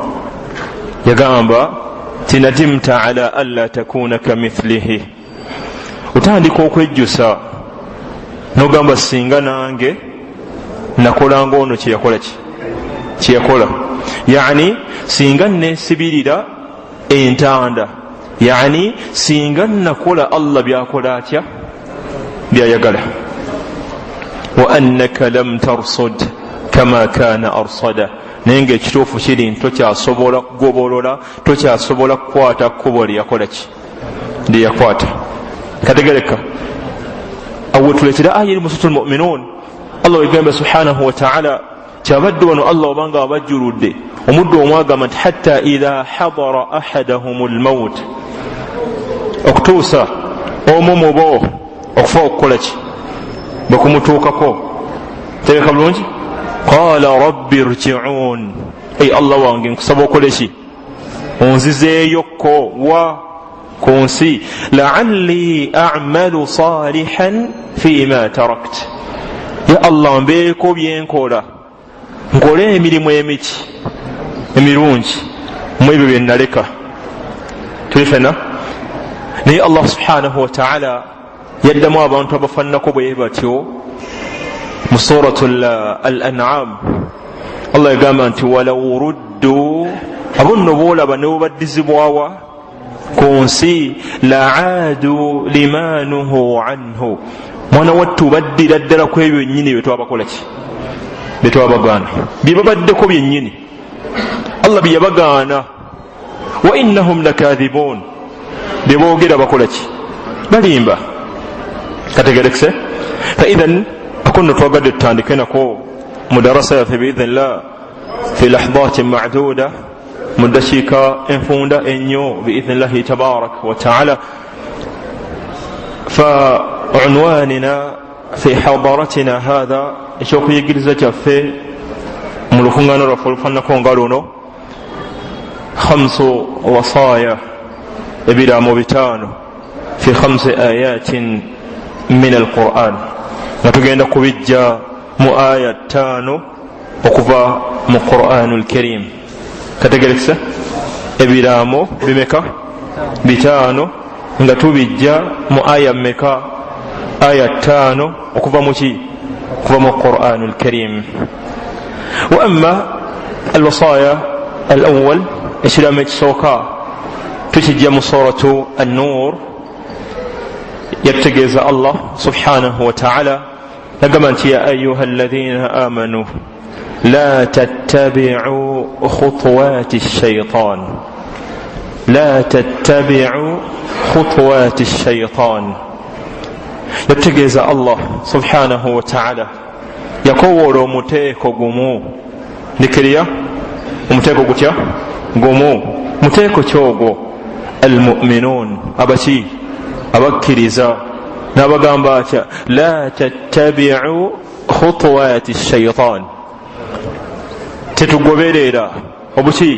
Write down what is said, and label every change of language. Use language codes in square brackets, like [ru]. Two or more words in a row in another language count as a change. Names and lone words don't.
[lg] Yagamba ti [ar] ندمت على ألا تكون كمثله, [lg] otandika okwejjusa n'ogamba singa nange nakolanga ono kyeyakola ki, kyeyakola, yani singa nesibirira entanda, yani singa nakola Allah byakola atya, byayagala. [ar] وأنك لم ترصد كما كان أرصد, [lg] naye nga ekituufu kiri nti tokyasobola kugobolola, tokyasobola kukwata kkubo lyeyakola ki, lyeyakwata. Kategereka, awo tuleetera aya eri mu [ar] سورة المؤمنون, [lg] Allah wegamba [ar] سبحانه وتعالى [lg] kyabadde wano Allah obanga abajjuludde omuddu omwagamba nti [ar] حتى إذا حضر أحدهم الموت, [lg] okutuusa omu mu bo okufa okukola ki, bakumutuukako. Tegeka bulungi, [ar] قال رب ارجعون, [lg] ay Allah wange nkusaba okole ki, onzizeeyokko wa ku nsi, [ar] لعلي أعمل صالحا فيما تركت, [lg] ya Allah mbeeko byenkola, nkole emirimu emirungi mu ebyo bye naleka. Tuli fena, naye Allah [ar] سبحانه وتعالى [lg] yaddamu abantu abafaananako bwe batyo mu [ar] سورة الأنعام. [lg] Allah yagamba nti [ar] ولو ردوا, [lg] abo nno boolaba ne baddizibwawa ku nsi, [ar] لعادوا لما نهوا عنه, [lg] mwana wattu baddira ddala ku ebyo nnyini bye twabakola ki, bye twabagaana, bye babaddeko byennyini Allah bye yabagaana. [ar] وإنهم لكاذبون, [lg] bye boogera bakola ki, balimba. Kategerekese, [ar] فإذن [lg] akunno twagadde tutandike nako mu darasa yaffe [ar] بإذن الله في لحظات معدودة, [lg] mu dakiika enfunda ennyo [ar] بإذن الله تبارك وتعالى. فعنواننا في حضرتنا هذه, [lg] ekyokuyigiriza kyaffe mu lukuŋŋaana lwaffe olufaananako nga luno, 5 wasaaya, ebiraamo 5 [ar] في 5 آيات من القرآن, [lg] nga tugenda kubijja mu aya 5 okuva mu [ar] القرآن الكريم. [lg] Kategerekesa, ebiraamo bimeka, 5, nga tubijja mu aya mmeka, aya 5 okuva mu ki, okuva mu [ar] القرآن الكريم. وأما الوصايا الأول, [lg] ekiraamo ekisooka tukijja mu [ar] سورة النور [lg] yategeeza Allah [ar] سبحانه وتعالى [lg] yagamba nti [ar] يا أيها الذين آمنوا لا تتبعوا خطوات الشيطان لا تتبعوا خطوات الشيطان [lg] la tattabi'u khutuwati ash-shaytan yategeeza Allah [ar] سبحانه وتعالى [lg] yakowoola omuteeko gumu nikiriya omuteeko gutya gumu muteeko kyogo almu'minun abaki abakkiriza n'abagamba atya [ar] لا تتبعوا خطوات الشيطان [lg] tetugoberera obuki